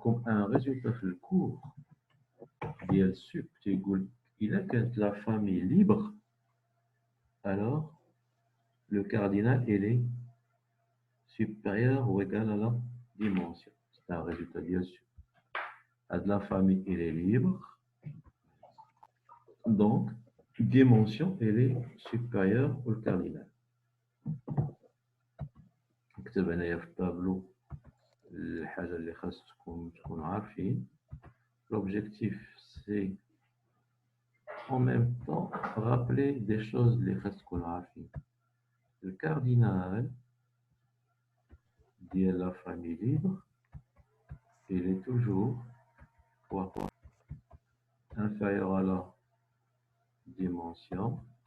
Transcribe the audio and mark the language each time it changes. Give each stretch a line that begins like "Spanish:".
French: Comme un résultat
Arabic: في الcours ديال
French: sup
Arabic: تيقول إلا كانت
French: la famille libre alors le cardinal elle est supérieur ou égal à la dimension. C'est un résultat
Arabic: ديال
French: sup. La famille elle est libre, donc dimension elle est supérieure au cardinal.
Arabic: نكتب هنايا في الطابلو الحاجه اللي خاصكم تكونوا عارفين.
French: L'objectif c'est en même temps rappeler des choses
Arabic: اللي خاصكم تكونوا عارفين.
French: Le cardinal de la famille libre il est toujours quoi inférieur à la dimension.